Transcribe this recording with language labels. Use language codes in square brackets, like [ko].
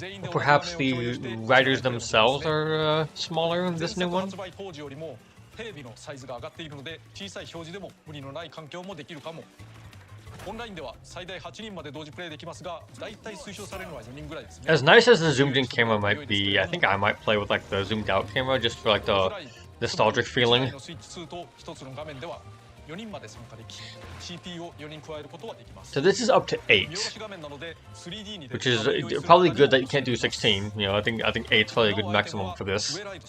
[en] Perhaps the riders themselves are smaller in this new one? [ja] テレビのサイズが上がっているので小さい表示でも無理のない環境もできるかも。オンラインでは最大8人まで同時プレイできますが、だいたい推奨されるのは4人ぐらいですね。 [en] As nice as the zoomed in camera might be, I think I might play with like the zoomed out camera just for like the nostalgic feeling. [ja] スイッチ2と1つの画面では4人まで参加でき、CPU を4人加えることはできます。 [en] So this is up to 8, which is probably good that you can't do 16. You know, I think 8 is probably a good maximum for this.